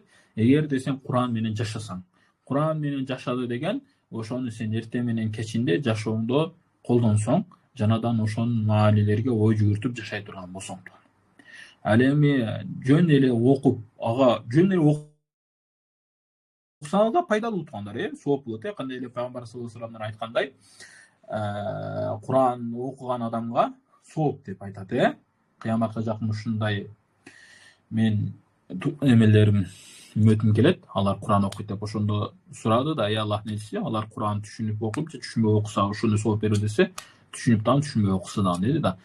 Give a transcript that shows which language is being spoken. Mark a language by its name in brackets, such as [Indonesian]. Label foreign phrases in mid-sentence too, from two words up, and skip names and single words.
[Kyrgyz] Эгерде сен Куран менен жашасаң. Куран менен жашады деген, ошону сен эртең менен кечинде жашооңдо колдонсоң, жанадан ошонун маанилерге ой жүгүртүп жашай турган болсоң. Ал эми жөн эле окуп, жөн эле окусаңыз да пайдалуу туугандар, сооп болот. Кандай эле пайгамбар [Arabic] صلى الله عليه وسلم [Kyrgyz] айткандай, Куран окуган адамга сооп деп айтат, кыяматка жакын ушундай мен эмелерим үмөтүм келет, алар Куран окуйт деп ошондо сурады да, Аллахтын элчиси, алар Куран түшүнүп окуп же түшүнбөй окуса, ошону сооп берүү десе, түшүнүп дагы түшүнбөй окуса да деди да.